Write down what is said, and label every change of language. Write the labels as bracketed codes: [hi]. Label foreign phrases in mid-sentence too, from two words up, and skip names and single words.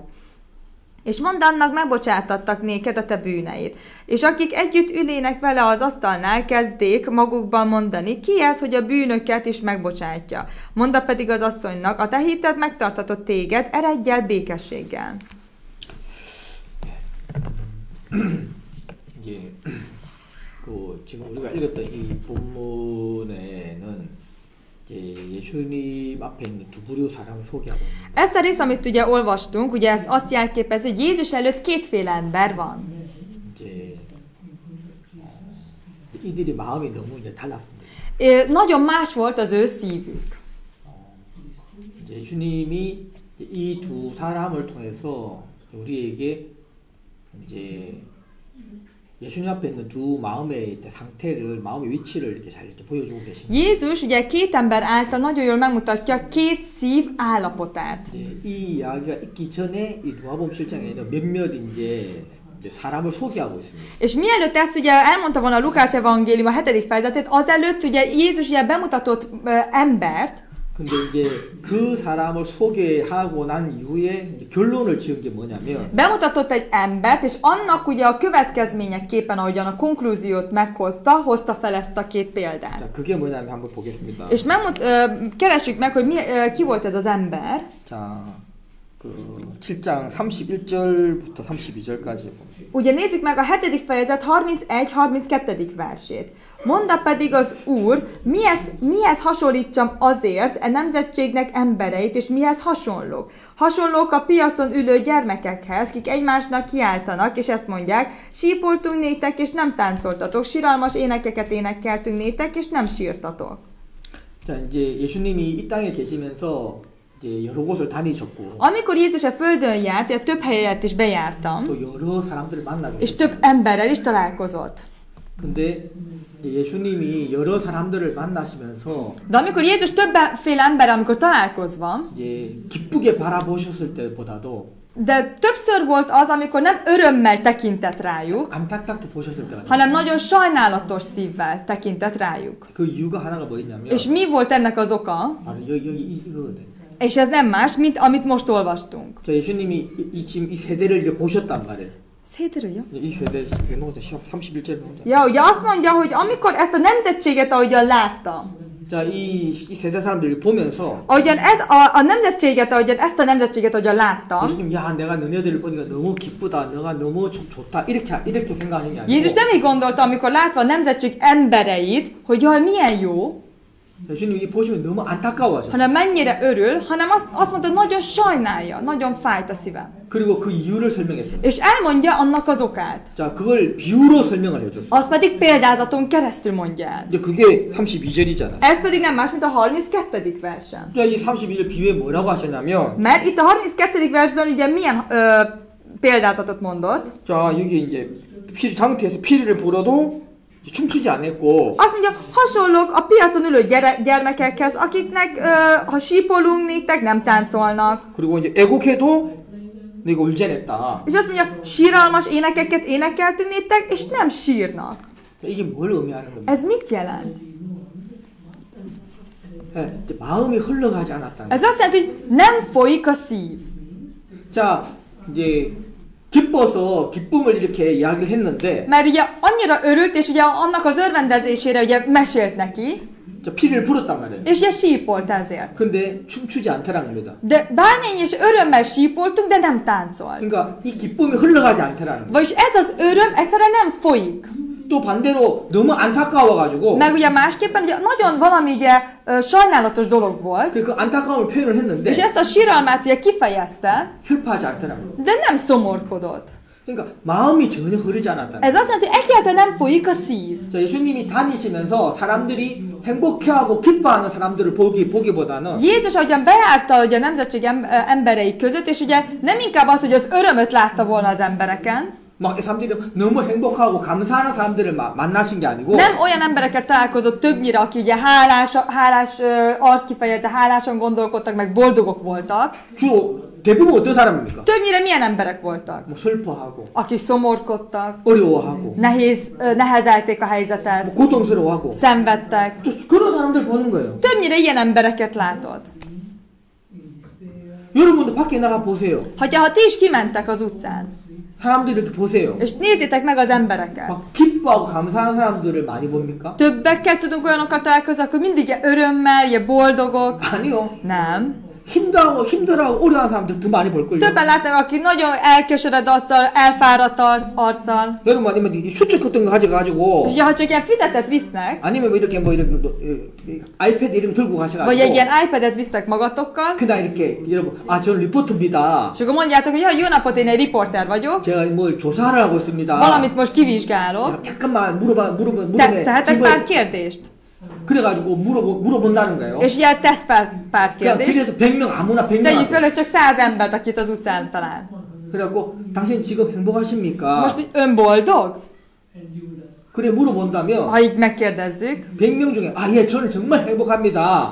[hu] És mondd annak, megbocsátattak néked a te bűneit. És akik együtt ülének vele az asztalnál, kezdék magukban mondani, ki ez, hogy a bűnöket is megbocsátja. Mondd pedig az asszonynak, a te hited megtartatott téged, eredj el békességgel. [ko] 지금 우리가 읽었던 이 본문에는 예수님 앞에 있는 두 부류 사람을 소개하고 있습니다. [hu] Ezt a rész, amit ugye olvastunk, ugye ez azt jelképezi, hogy Jézus előtt kétféle ember van. [ko] 이들이 마음이 너무 이제 달랐습니다. [hu] Nagyon más volt az ő szívük. [ko] 예수님이 이 두 사람을 통해서 우리에게 이제 예수님 앞에 있는 두 마음의 상태를, 마음의 위치를 이렇게 잘 이렇게 보여주고 계십니다. [hu] Jézus ugye két ember által nagyon jól megmutatja két szív állapotát. [ko] 이 이야기가 있기 전에 이 누가복음 7장에는 몇몇 이제 사람을 소개하고 있습니다. [hu] És mielőtt ezt ugye elmondta volna a Lukács evangélium a 7. fejezetét, azelőtt ugye Jézus ugye bemutatott embert. [ko] 근데 이제 그 사람을 소개하고 난 이후에 이제 결론을 지은 게 뭐냐면 [hu] Bemutatott egy embert, és annak ugye a következményeképpen, ahogyan a konklúziót hozta fel ezt a két példát. [ko] 자, 그게 뭐냐면 한번 보겠습니다. [hu] És keressük meg, hogy ki volt ez az ember. [ko] 자, 그 7장 31절부터 32절까지. [hu] Ugye nézzük meg a 7. fejezet 31-32. versét. Mondd pedig az Úr, mihez hasonlítsam azért nemzetségnek embereit, és mihez hasonlók? Hasonlók a piacon ülő gyermekekhez, kik egymásnak kiáltanak, és ezt mondják, sípoltunk nétek, és nem táncoltatok, siralmas énekeket énekeltünk nétek, és nem sírtatok. [ko] 자, 이제 예수님이 이 땅에 계시면서 이제 여러 곳을 다니셨고 [hu] Amikor Jézus a földön járt, több helyet is bejártam, [ko] 또 여러 사람들을 만나게 [hu] és több emberrel is találkozott. [ko] 근데 예수님이 여러 사람들을 만나시면서 [hu] De amikor Jézus többféle emberrel, amikor találkozva, [ko] 이제 기쁘게 바라보셨을 때보다도 [hu] de többször volt az, amikor nem örömmel tekintett rájuk, [ko] 안타깝게 보셨을 때가 [hu] hanem nagyon sajnálatos szívvel tekintett rájuk. [ko] 그 이유가 하나가 뭐 있냐면 [hu] És mi volt ennek az oka? [ko] 바로 여기 이거거든. [hu] És ez nem más, mint amit most olvastunk. [ko] 자, 예수님이 지금 이 세대를 이제 보셨단 말이에요. [hu] Széterülje? [ko] 이 세대 이게 노자 31절에 노자. [hu] Ja, ugye azt mondja, hogy amikor ezt a nemzetséget, ahogyan látta, [ko] 자, 이 세대 사람들이 보면서 [hu] ahogyan ez a nemzetséget, ahogyan ezt a nemzetséget, ahogyan látta, [ko] 예수님, 야, 내가 너네들을 보니까 너무 기쁘다, 너가 너무 좋다, 이렇게 생각하신 게 아니고 [hu] Jézus nem így gondolta, amikor látva a nemzetség embereit, hogy jaj, milyen jó, [ko] 예수님이 보시면 너무 안타까워하셨어요. [hu] hanem mennyire örül, hanem azt mondta, nagyon sajnálja, nagyon fájt a szívem. [ko] 그리고 그 이유를 설명했어요. [hu] És elmondja annak az okát. [ko] 자, 그걸 비유로 설명을 해줬어요. [hu] Azt pedig példázaton keresztül mondja el. [ko] 이제 그게 32절이잖아요. [hu] Ez pedig nem más, mint a 32. versen. [ko] 자, 이 32절 비유에 뭐라고 하셨냐면 [hu] Mert itt a 32. versben ugye milyen példázatot mondott? [ko] 자, 여기 이제 장태에서 피리를 불어도 춤추지 않았고 [hu] Azt mondja, hasonlók a piacon ülő gyermekekhez, akiknek ha sípolunk néktek, nem táncolnak. [ko] 그리고 이제 애곡해도 내가 울지 않았다. [hu] És azt mondja, síralmas énekeket énekeltünk néktek, és nem sírnak. [ko] 이게 뭘 의미하는 겁니까? [hu] Ez mit jelent? [ko] 이제 마음이 흘러가지 않았다는. [hu] Ez azt jelenti, hogy nem folyik a szív. [ko] 자, 이제 기뻐서 기쁨을 이렇게 이야기를 했는데 [hu] Mert ugye annyira örült, és ugye annak az örvendezésére ugye mesélt neki, [ko] 자, 피를 불었단 말이에요. [hu] és ugye sípolt ezért. [ko] 근데 춤추지 않더라는 겁니다. [hu] De bármennyi is örömmel sípoltunk, de nem táncolt. [ko] 그러니까 이 기쁨이 흘러가지 않더라는 거예요. [hu] Vagyis ez az öröm egyszerűen nem folyik. [ko] 또 반대로 너무 안타까워가지고 [hu] Meg ugye másképpen ugye nagyon valami ugye sajnálatos dolog volt, [ko] 그 안타까움을 표현을 했는데 [hu] és ezt a síralmát ugye kifejezte, [ko] 슬퍼하지 않더라는 거예요. [hu] de nem szomorkodott. [ko] 그러니까 마음이 전혀 흐르지 않았다는 [hu] Ez azt jelenti, hogy egyáltalán nem folyik a szív. [ko] 자, 예수님이 다니시면서 사람들이 행복해하고 기뻐하는 사람들을 보기보다는 [hu] Jézus ahogyan bejárta ugye a nemzetség emberei között, és ugye nem inkább az, hogy az örömöt látta volna az embereken, [ko] 막 사람들이 너무 행복하고 감사하는 사람들을 만나신 게 아니고 [hu] Nem olyan emberekkel találkozott többnyire, akik ugye hálás arckifejezete, hálásan gondolkodtak, meg boldogok voltak. [ko] 주로 대부분 어떤 사람입니까? [hu] Többnyire milyen emberek voltak? [ko] 뭐 슬퍼하고 [hu] Akik szomorkodtak, [ko] 어려워하고 [hu] nehezelték a helyzetet, [ko] 뭐 고통스러워하고 [hu] szenvedtek. [ko] 그런 사람들 보는 거예요. [hu] Többnyire ilyen embereket látod. [ko] 여러분도 밖에 나가 보세요. [hu] Ha ti is kimentek az utcán, [ko] 사람들을 보세요. [hu] és nézzétek meg az embereket. [ko] 막 기뻐하고 감사한 사람들을 많이 봅니까? [hu] Többekkel tudunk olyanokkal találkozni, akkor mindig ilyen örömmel, ilyen boldogok. [ko] 아니요. [hu] Nem. [ko] 힘들어하고 어려운 사람들 더 많이 볼걸요. [hu] Többen látnak, aki nagyon elkeseredett arccal, elfáradt arccal. [ko] 여러분 아니면 이 수첩 같은 거 가져가지고 [hu] És ha csak ilyen füzetet visznek, [ko] 아니면 뭐 이렇게 아이패드 이런 거 들고 [hu] vagy egy [ko] 가셔가지고 [hu] ilyen iPad-et visznek magatokkal, [ko] 그날 이렇게 여러분 저는 리포터입니다. [hu] és akkor mondjátok, hogy jó napot, én egy riporter vagyok, [ko] 제가 뭘 조사를 하고 있습니다. [hu] valamit most kivizsgálok, [ko] 잠깐만 물으면 [hu] tehetek pár kérdést? [ko] 그래가지고 물어본다는 거예요. [hu] És ilyen tesz pár [ko] 그냥 [hu] kérdést. [ko] 길에서 100명 아무나 100명 [hu] Tegyük fel, hogy csak 100 embert, akit az utcán talál. [ko] 그래갖고 당신 지금 행복하십니까? [hu] Most hogy ön boldog? [ko] 그래 물어본다면 [hu] Ha így megkérdezzük. [ko] 100명 중에 예 저는 정말 행복합니다.